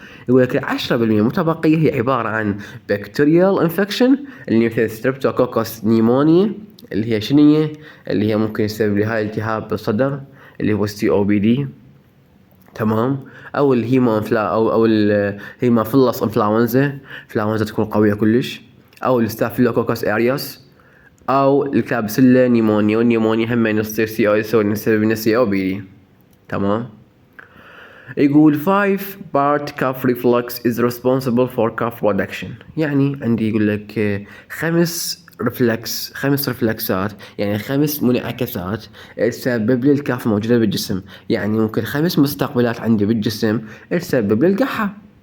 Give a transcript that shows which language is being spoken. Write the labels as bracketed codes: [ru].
[ar] يقول لك 10% متبقيه هي عباره عن بكتيريال انفكشن، اللي مثل ستريبتوكوكس نيمونيا، اللي هي شنية، اللي هي ممكن يسبب لي هاي التهاب بالصدر اللي هو COPD. تمام. او الهيمافيلس انفلونزا تكون قويه كلش، او الستافيلوكوكس ارياس، او الكلابسيلا نيمونيا، والنيمونيا هم يصير سبب COPD. تمام. يقول [en] 5 part cough reflex is responsible for cough production. [ar] يعني عندي يقول لك خمس رفلكسات، يعني 5 منعكسات تسبب لي الكاف موجودة بالجسم. يعني ممكن 5 مستقبلات عندي بالجسم تسبب لي القحة.